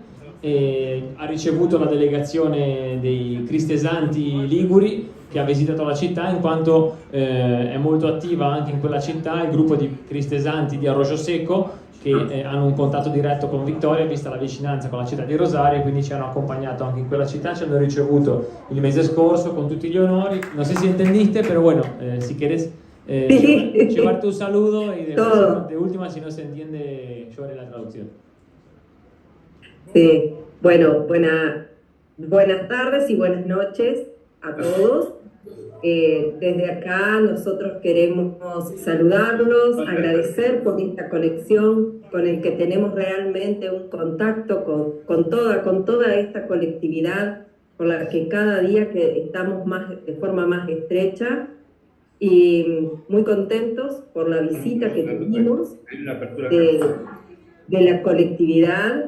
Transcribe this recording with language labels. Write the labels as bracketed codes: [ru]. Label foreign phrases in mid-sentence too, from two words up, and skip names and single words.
[it] E ha ricevuto la delegazione dei cristesanti liguri che ha visitato la città, in quanto è molto attiva anche in quella città il gruppo di cristesanti di Arroyo Seco, che hanno un contatto diretto con Victoria vista la vicinanza con la città di Rosario, e quindi ci hanno accompagnato anche in quella città, ci hanno ricevuto il mese scorso con tutti gli onori. Non so [es] si entendiste, pero bueno, si quieres llevarte un saludo y de última si no se entiende yo haré la traducción. Sí, bueno, buenas tardes y buenas noches a todos. Desde acá nosotros queremos saludarlos, agradecer por esta conexión con el que tenemos realmente un contacto con toda esta colectividad con la que cada día que estamos de forma más estrecha, y muy contentos por la visita que tuvimos de la colectividad.